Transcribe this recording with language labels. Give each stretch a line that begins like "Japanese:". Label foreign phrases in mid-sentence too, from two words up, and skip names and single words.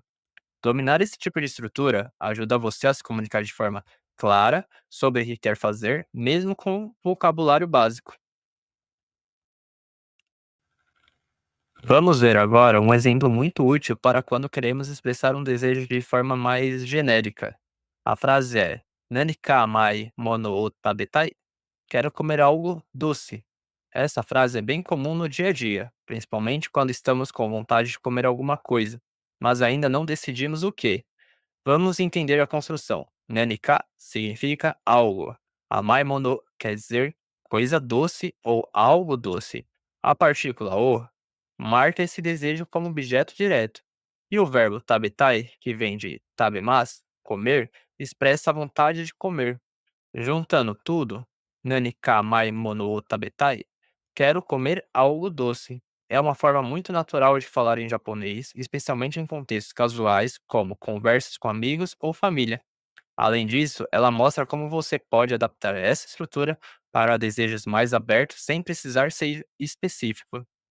Portuguese: Dominar esse tipo de estrutura ajuda você a se comunicar de forma clara sobre o que quer fazer, mesmo com vocabulário básico. Vamos ver agora um exemplo muito útil para quando queremos expressar um desejo de forma mais genérica. A frase é
Japanese: 何か甘いものを食べたい?
Portuguese: Quero comer algo doce. Essa frase é bem comum no dia a dia, principalmente quando estamos com vontade de comer alguma coisa, mas ainda não decidimos o que. Vamos entender a construção. Nanika significa algo. Amaimono quer dizer coisa doce ou algo doce. A partícula o marca esse desejo como objeto direto. E o verbo tabetai, que vem de tabemas, comer, expressa a vontade de comer. Juntando tudo,
Japanese: 何か甘いものを食べたい,
Portuguese: quero comer algo doce. É uma forma muito natural de falar em japonês, especialmente em contextos casuais, como conversas com amigos ou família. Além disso, ela mostra como você pode adaptar essa estrutura para desejos mais abertos sem precisar ser específico.